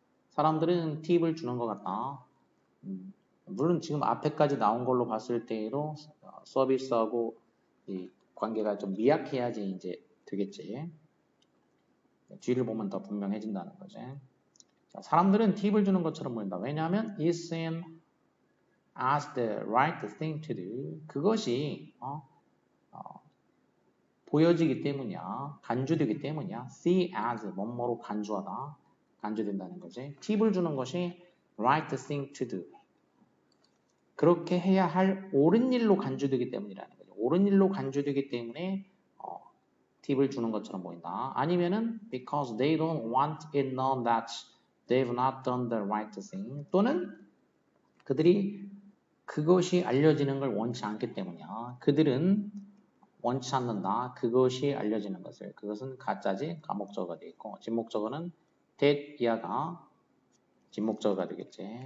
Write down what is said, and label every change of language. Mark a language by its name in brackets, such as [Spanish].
[Korean] 사람들은 팁을 주는 것 같다. 물론 지금 앞에까지 나온 걸로 봤을 때로 서비스하고 이 관계가 좀 미약해야지 이제 되겠지. 뒤를 보면 더 분명해진다는 거지. 자, 사람들은 팁을 주는 것처럼 보인다. 왜냐하면 [English] it seems as the right thing to do. [Korean] 그것이 보여지기 때문이야. 간주되기 때문이야. see as 뭐뭐로 간주하다. 간주된다는 거지. 팁을 주는 것이 [English] right thing to do. [Korean] 그렇게 해야 할 옳은 일로 간주되기 때문이라는 거죠. 옳은 일로 간주되기 때문에 팁을 주는 것처럼 보인다. 아니면은 [English] because they don't want it known that they've not done the right thing. [Korean] 또는 그들이 그것이 알려지는 걸 원치 않기 때문이야. 그들은 원치 않는다. 그것이 알려지는 것을. 그것은 가짜지. 가목적어가 되어 있고 진목적어는 that 이하가 진목적어가 되겠지.